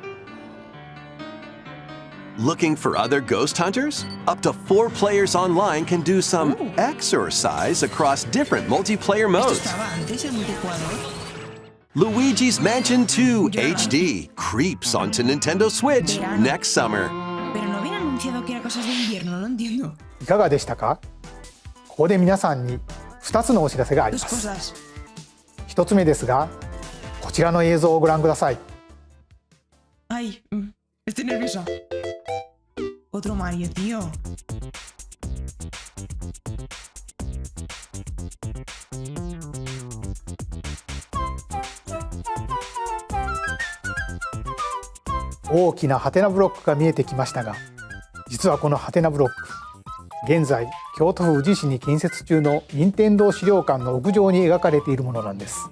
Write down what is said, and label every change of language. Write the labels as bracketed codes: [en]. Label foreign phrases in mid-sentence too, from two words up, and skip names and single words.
[en] Looking for other ghost hunters? Up to 4 players online can do some exercise across different multiplayer modes. Luigi's Mansion 2 HD creeps onto Nintendo Switch next summer. [ja] いかがでしたか？ここで皆さんに2つのお知らせがあります。1つ目ですが、こちらの映像をご覧ください。 [es] Ay, estoy nerviosa. Otro Mario, tío. [ja] ¡ 大きなハテナブロックが見えてきましたが、実はこのハテナブロック、現在京都府宇治市に建設中の任天堂資料館の屋上に描かれているものなんです。